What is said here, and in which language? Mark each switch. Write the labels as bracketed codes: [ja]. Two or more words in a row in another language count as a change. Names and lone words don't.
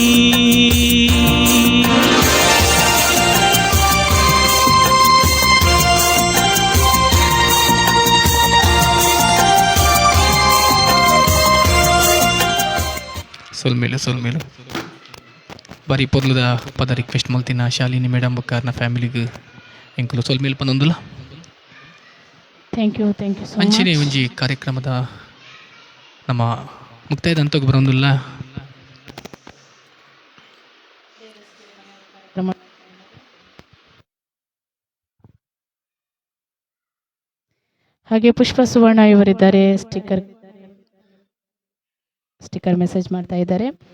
[tcy] ಸೊಲ್ಮೇಲು ಬಾರಿ ಪೊರ್ಲುದ ಪದ ರಿಕ್ವೆಸ್ಟ್ ಮಲ್ತಿನ ಶಾಲಿನಿ ಮೇಡಮ್ ಬೊಕ್ಕ ಫ್ಯಾಮಿಲಿಗೆ ಎಂಕುಲು ಸೊಲ್ಮೇಲು ಪನೊಂದುಲ [en] thank you so [tcy] ಅಂಚನೆ ಒಂಜಿ [kn] ಕಾರ್ಯಕ್ರಮದ ನಮ್ಮ ಮುಕ್ತಾಯದ ಹಂತಕ್ಕೆ ಬರೋದಿಲ್ಲ. ಹಾಗೆ ಪುಷ್ಪ ಸುವರ್ಣ ಇವರಿದ್ದಾರೆ, ಸ್ಟಿಕ್ಕರ್ ಮೆಸೇಜ್ ಮಾಡ್ತಾ ಇದ್ದಾರೆ.